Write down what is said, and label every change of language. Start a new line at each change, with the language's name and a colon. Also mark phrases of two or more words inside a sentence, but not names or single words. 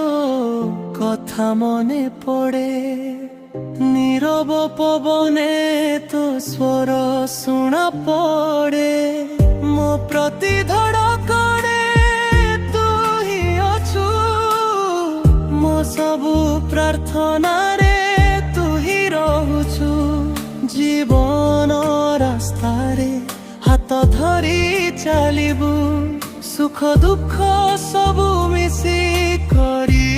Bangla: কথা মনে পড়ে, নীরব পবনে তো স্বর শুনা পড়ে।
Odia: ମୋ ପ୍ରତି ଧଡ଼କଣେ ତୁ ହିଁ ଅଛୁ, ମୋ ସବୁ ପ୍ରାର୍ଥନାରେ ତୁ ହିଁ ରହୁଛୁ। ଜୀବନ ରାସ୍ତାରେ ହାତ ଧରି ଚାଲିବୁ, ସୁଖ ଦୁଃଖ ସବୁ ମିଶି କରି